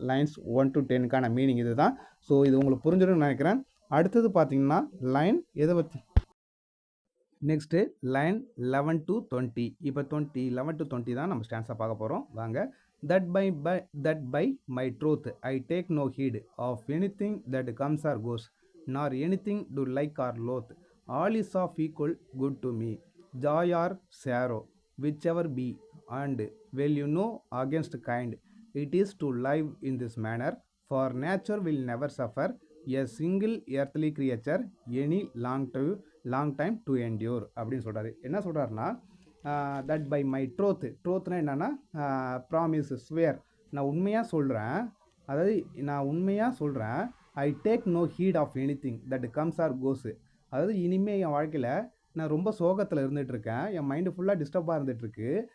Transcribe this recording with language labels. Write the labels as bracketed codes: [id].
[ta] Lines 1 to 10க்கான meaning இது தான். So இது உங்களுக்கு புரிஞ்சிடும்னு நினைக்கிறேன். அடுத்தது பார்த்தீங்கன்னா லைன் எதை பற்றி, நெக்ஸ்ட்டு லைன் 11 to 20. இப்போ 11 to 20 தான் நம்ம ஸ்டான்ஸாக பார்க்க போகிறோம். வாங்க. [en] that by my truth I take no heed of anything that comes or goes, nor anything do like or loath, all is of equal good to me, joy or sorrow whichever be, and well you know against kind it is to live in this manner, for nature will never suffer a single earthly creature any long time to endure [ta] அப்படின்னு சொல்கிறாரு. என்ன சொல்கிறாருன்னா [en] that by my ட்ரோத்னா என்னென்னா promise, swear, [ta] நான் உண்மையாக சொல்கிறேன், அதாவது நான் உண்மையாக சொல்கிறேன், [en] I take no heed of any thing that comes or goes. [ta] அதாவது இனிமேல் என் வாழ்க்கையில் நான் ரொம்ப சோகத்தில் இருந்துகிட்ருக்கேன், என் மைண்டு ஃபுல்லாக டிஸ்டர்பாக இருந்துகிட்ருக்கு.